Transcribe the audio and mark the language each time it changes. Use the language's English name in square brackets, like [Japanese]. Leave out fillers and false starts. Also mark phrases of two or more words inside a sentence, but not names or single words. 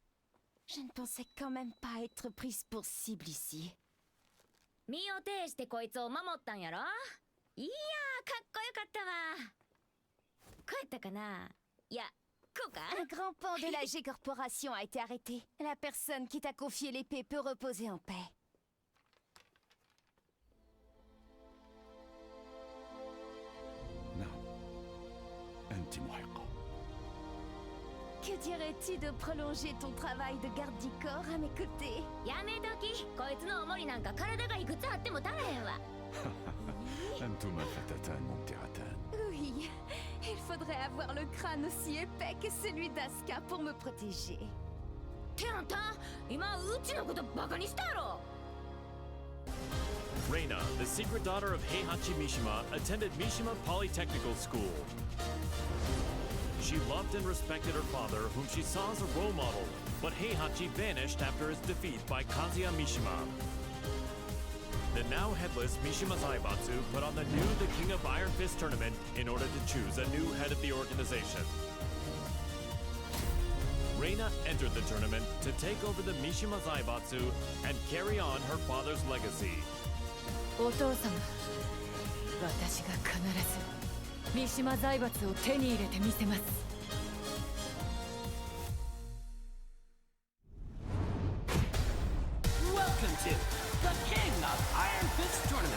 [French] Je ne pensais quand même pas être prise pour cible ici. [Japanese] 身を挺してこいつを守ったんやろ。いやー、かっこよかったわ。こうやったかな。いや、こうか。 [French] Un grand pan de la G-Corporation a été arrêté. La personne qui t'a confié l'épée peut reposer en paix. [Arabic] أنت محقة. [French] Que dirais-tu de prolonger ton travail de garde du corps à mes côtés? [Japanese] やめとき。こいつの重りなんか体がいくつあっても足らへんわ。 [Arabic] أنتما فتاتان ممتعتان. [French] Oui, il faudrait avoir le crâne aussi épais que celui d'Asuka pour me protéger. [Japanese] ってあんた、今うちのことバカにしたやろ。 [English] Reina, the secret daughter of Heihachi Mishima, attended Mishima Polytechnical School. She loved and respected her father, whom she saw as a role model, but Heihachi vanished after his defeat by Kazuya Mishima. The now headless Mishima Zaibatsu put on the King of Iron Fist tournament in order to choose a new head of the organization. Reina entered the tournament to take over the Mishima Zaibatsu and carry on her father's legacy. [Japanese] お父様、私が必ず三島財閥を手に入れてみせます。 [English] Welcome to the King of Iron Fist Tournament.